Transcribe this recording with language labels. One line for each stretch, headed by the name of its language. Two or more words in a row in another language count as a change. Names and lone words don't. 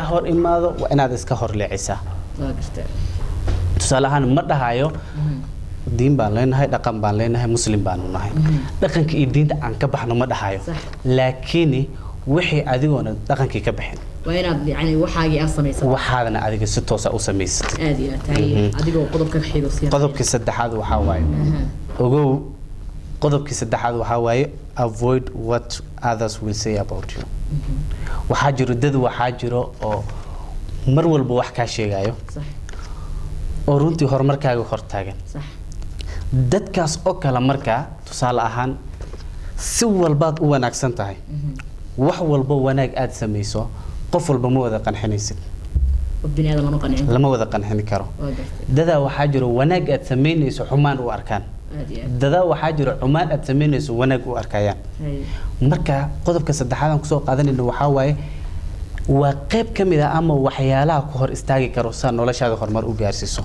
Somali: hor imaado waa inaad iska hor leecisaa tusaale ahaan ma dhahayo diin baan leenahay dhaqan baan leenahay muslim baan nahay dhaqanka iyo diinta aan ka baxno ma dhahayo laakiin wixii adigoona dhaqankii ka baxin waa inaad yani waxaagii aad sameeyso waxaadna adiga si toos ah u sameysatid aad iyo tahay adigoo qodobka xigo si qodobka saddexaad waxa waaye ogow qodobka saddexaad waxa waaye
English: avoid what others will say about you
Somali: waxa jiro dad waxa jiro oo mar walba wax ka sheegayo
Arabic: صح
Somali: oo runtii horumarkaaga hor taagan
Arabic: صح
Somali: dadkaas oo kala marka tusaale ahaan si walba u wanaagsan tahay wax walba wanaag aad sameyso qof walba ma wada qanxinaysid وبني هذا ما نقنع lama wada qanxin karo dadaa waxaa jiro wanaag aad sameynayso xumaan u arkaan dadaa waxaa jiro xumaan aad sameynayso wanaag u arkayaan marka qodobka saddexaad aan kusoo qaadanayno waxaa waaye waa qayb ka mid ah ama waxyaalaha ku hor istaagi karo saa noloshaada horumar u gaarsiiso